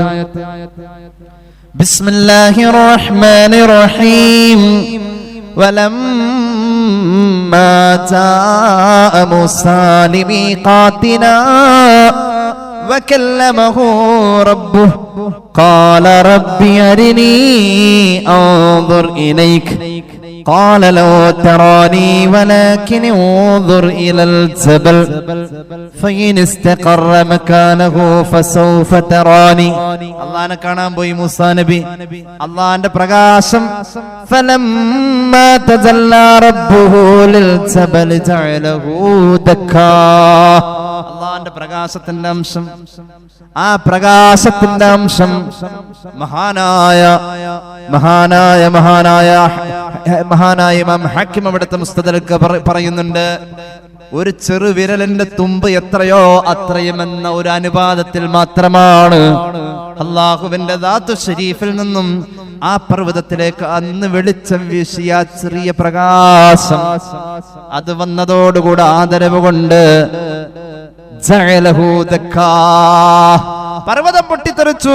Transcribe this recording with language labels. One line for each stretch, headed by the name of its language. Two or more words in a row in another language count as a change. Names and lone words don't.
Arabic: بسم الله الرحمن الرحيم. ولما جاء موسى لميقاتنا وكلمه ربه قال رب أرني أنظر إليك قال لو تراني ولكن انظر إلى الجبل فإن استقر مكانه فسوف تراني.
Malayalam: അല്ലാഹനെ കാണാൻ പോയി മൂസാ നബി. അല്ലാഹന്റെ പ്രകാശം
Arabic: فلما تجلى ربه للجبل جعله دكا.
Malayalam: അല്ലാഹന്റെ പ്രകാശത്തിന്റെ അംശം, ആ പ്രകാശത്തിന്റെ അംശം മഹാനായ ഇമാം ഹക്കീം അവിടുത്തെ മുസ്തദർക്ക് പറയുന്നുണ്ട്, ഒരു ചെറു വിരലിന്റെ തുമ്പ് എത്രയോ അത്രയും എന്ന ഒരു അനുപാതത്തിൽ മാത്രമാണ് അല്ലാഹുവിന്റെ ദാത്തു ശരീഫിൽ നിന്നും ആ പർവ്വതത്തിലേക്ക് അന്ന് വെളിച്ചം വീശിയ ചെറിയ പ്രകാശം അത് വന്നതോടുകൂടെ ആദരവ് കൊണ്ട് പർവ്വതം പൊട്ടിത്തെറിച്ചു.